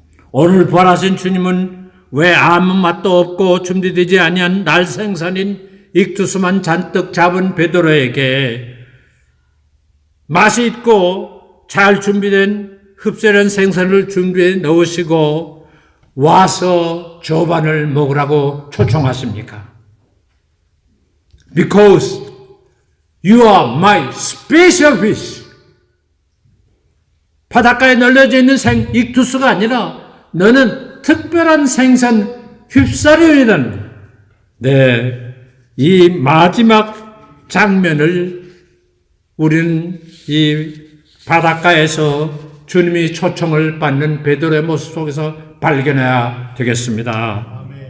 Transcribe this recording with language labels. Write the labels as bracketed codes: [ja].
[ko] 오늘 부활하신 주님은 왜 아무 맛도 없고 준비되지 아니한 날생선인 익투스만 잔뜩 잡은 베드로에게 맛이 있고 잘 준비된 흡사한 생선을 준비해 넣으시고 와서 조반을 먹으라고 초청하십니까? [en] Because you are my special fish. [ko] 바닷가에 널려져 있는 익투스가 아니라 너는 특별한 생선 휩싸리온이라는, 네, 이 마지막 장면을 우리는 이 바닷가에서 주님이 초청을 받는 베드로의 모습 속에서 발견해야 되겠습니다.